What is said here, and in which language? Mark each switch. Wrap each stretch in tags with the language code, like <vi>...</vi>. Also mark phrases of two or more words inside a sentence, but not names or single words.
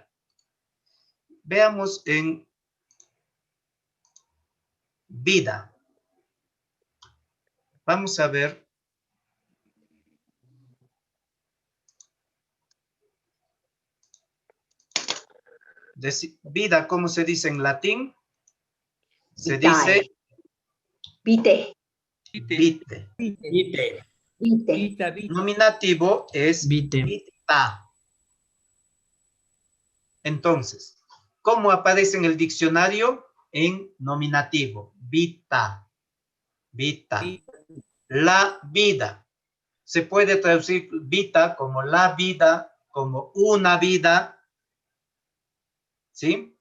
<es>Veamos en vida. Vamos a ver vida, ¿cómo se dice en latín? Se dice vite. Vite. Vite. Vite. Nominativo es Vite. vita. Entonces, ¿cómo aparece en el diccionario? En nominativo, vita. Vita. La vida. Se puede traducir vita como la vida, como una vida, ¿sí?</es>